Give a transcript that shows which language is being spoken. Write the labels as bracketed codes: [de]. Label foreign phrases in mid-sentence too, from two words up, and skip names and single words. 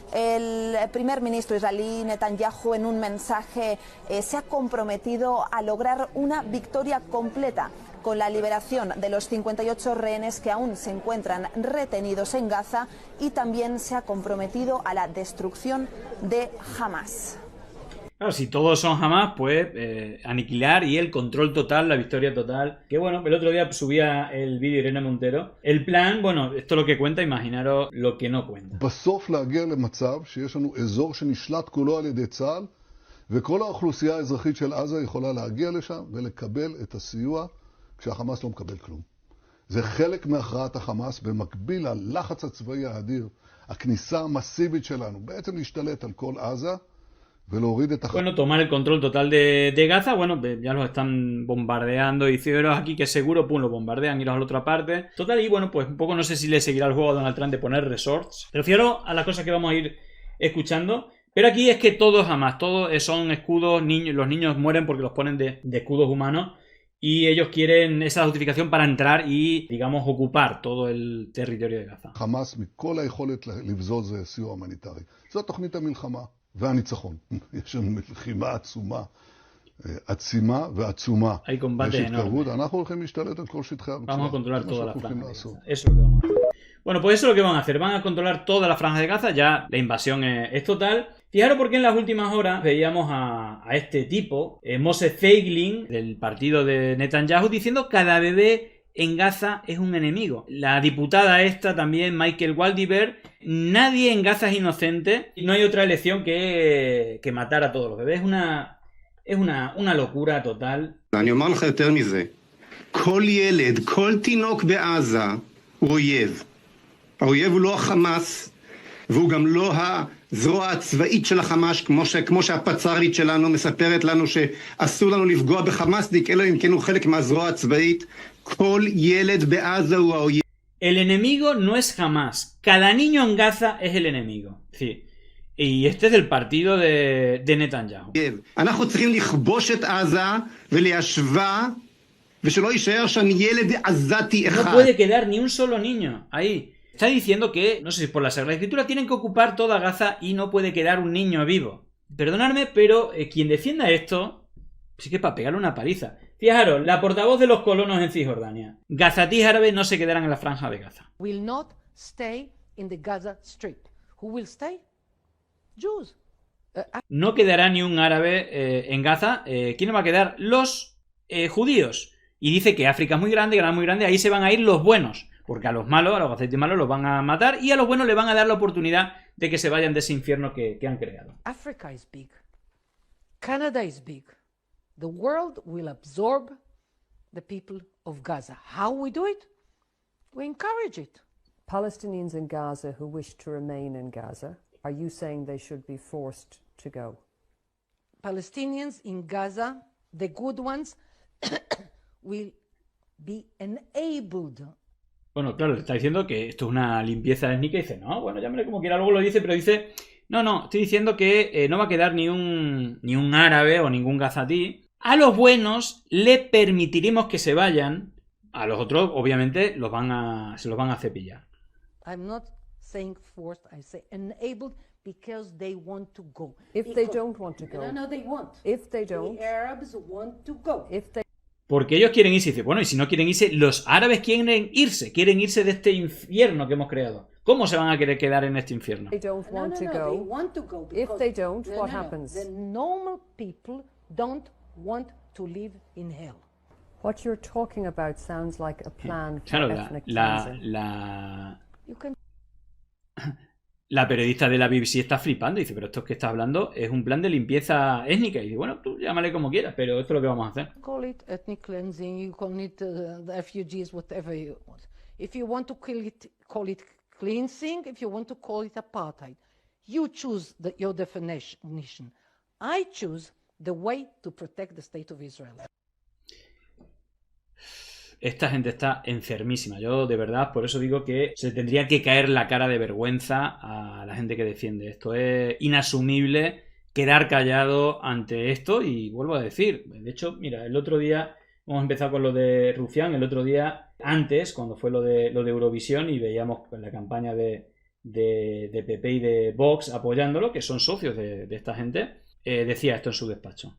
[es] El primer ministro israelí Netanyahu, en un mensaje, se ha comprometido a lograr una victoria completa con la liberación de los 58 rehenes que aún se encuentran retenidos en Gaza, y también se ha comprometido a la destrucción de Hamas. Claro, si todos son Hamas, pues aniquilar y el control total, la victoria total. Que bueno, el otro día subía el vídeo Irene Montero. El plan, bueno, esto es lo que cuenta, imaginaros lo que no cuenta. [he] בסוף להגיע למצב שיש לנו אזור שנשלט כולו על ידי צה"ל, וכל האוכלוסייה האזרחית של עזה יכולה להגיע לשם ולקבל את הסיוע כשהחמאס לא מקבל כלום. זה חלק מהכרעת החמאס, במקביל ללחץ הצבאי האדיר, הכניסה המסיבית שלנו, בעצם להשתלט על כל עזה, [es] Bueno, tomar el control total de Gaza. Bueno, ya los están bombardeando y ciberos aquí que seguro, pum, lo bombardean y los a la otra parte. Total, y bueno, pues un poco no sé si le seguirá el juego a Donald Trump de poner resorts. Prefiero a las cosas que vamos a ir escuchando. Pero aquí es que todos jamás, todos son escudos, los niños mueren porque los ponen de escudos humanos. Y ellos quieren esa justificación para entrar y, digamos, ocupar todo el territorio de Gaza. [he] חמאס מכל היכולת לבזוז סיוע הומניטרי. זו תוכנית המלחמה והניצחון. יש לנו מלחמה עצומה, עצימה ועצומה. [es] Hay combate enorme. [he] אנחנו הולכים להשתלט על כל שטחי הרצועה. [es] Vamos a controlar toda la franja de Gaza. Eso es lo que vamos a hacer. Bueno, pues eso es lo que van a hacer. Van a controlar toda la franja de Gaza. Ya la invasión es total. Fijaros porque en las últimas horas veíamos a este tipo, Moshe Feiglin, del partido de Netanyahu, diciendo que cada bebé en Gaza es un enemigo. La diputada esta también, Michael Waldiver, nadie en Gaza es inocente y no hay otra elección que matar a todos los bebés. Es una locura total. [he] אני אומר לך יותר מזה, כל ילד, כל תינוק בעזה הוא אויב. האויב הוא לא החמאס, והוא גם לא הזרוע הצבאית של החמאס, כמו שהפצ"רית שלנו מספרת לנו שאסור לנו לפגוע בחמאסניק, אלא אם כן הוא חלק מהזרוע הצבאית. כל ילד בעזה הוא האויב. [es] El enemigo no es Hamas. Cada niño en Gaza es el enemigo. Sí. Y este es del partido de Netanyahu. [he] אנחנו צריכים לכבוש את עזה וליישבה ושלא יישאר שם ילד עזתי אחד. [es] No puede quedar ni un solo niño ahí. Está diciendo que, no sé si es por la Sagrada Escritura, tienen que ocupar toda Gaza y no puede quedar un niño vivo. Perdonadme, pero quien defienda esto, sí que es para pegarle una paliza. Fijaros, la portavoz de los colonos en Cisjordania. Gazatíes árabes no se quedarán en la franja de Gaza. [en] Will not stay in the Gaza Strip. Who will stay? Jews. [es] No quedará ni un árabe en Gaza. ¿Quién va a quedar? Los judíos. Y dice que África es muy grande, ahí se van a ir los buenos. Porque a los malos, a los gazatíes malos los van a matar y a los buenos le van a dar la oportunidad de que se vayan de ese infierno que han creado. [en] Africa is big. Canada is big. The world will absorb the people of Gaza. How we do it? We encourage it. Palestinians in Gaza who wish to remain in Gaza, are you saying they should be forced to go. Palestinians in Gaza, the good ones, will be enabled. [es] Bueno, claro, le está diciendo que esto es una limpieza étnica y dice, no, bueno, llámale como quiera, luego lo dice, pero dice, no, estoy diciendo que no va a quedar ni un árabe o ningún gazatí. A los buenos le permitiremos que se vayan, a los otros, obviamente, se los van a cepillar. [en] I'm not saying forced, I say enabled because they want to go. If they don't want to go. No, they want. If they don't. The Arabs want to go. If they... [es] Porque ellos quieren irse. Y dice, bueno, y si no quieren irse, los árabes quieren irse de este infierno que hemos creado. ¿Cómo se van a querer quedar en este infierno? [en] They don't want to go. They want to go. If they don't, what happens? The normal people don't want to live in hell. What you're talking about sounds like a plan for [es] Claro, [en] ethnic cleansing. [es] La periodista de la BBC está flipando y dice, pero esto que está hablando es un plan de limpieza étnica. Y dice, bueno, tú llámale como quieras, pero esto es lo que vamos a hacer. [en] Call it ethnic cleansing, you call it the refugees, whatever you want. If you want to call it cleansing, if you want to call it apartheid, you choose your definition. I choose the way to protect the state of Israel. [es] Esta gente está enfermísima. Yo, de verdad, por eso digo que se tendría que caer la cara de vergüenza a la gente que defiende esto. Es inasumible quedar callado ante esto y vuelvo a decir, de hecho, mira, el otro día hemos empezado con lo de Rufián, el otro día, antes, cuando fue lo de Eurovisión y veíamos la campaña de PP y de Vox apoyándolo, que son socios de esta gente, decía esto en su despacho.